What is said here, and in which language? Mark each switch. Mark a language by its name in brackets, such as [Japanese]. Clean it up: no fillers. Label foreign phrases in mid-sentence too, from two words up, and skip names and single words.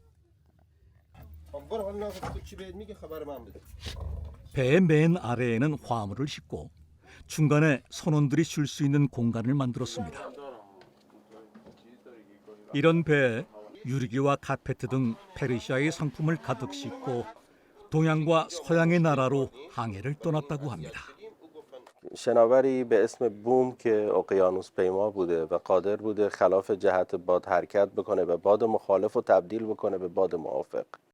[Korean] 배의 맨 아래에는 화물을 싣고 중간에 선원들이 쉴 수 있는 공간을 만들었습니다. 이런 배에 유리기와 카페트 등 페르시아의 상품을 가득 싣고 동양과 서양의 나라로 항해를 떠났다고 합니다. [Persian] شناوری به اسم بوم که اقیانوس پیما بوده و قادر بوده خلاف جهت باد حرکت بکنه و باد مخالف رو تبدیل بکنه به باد موافق.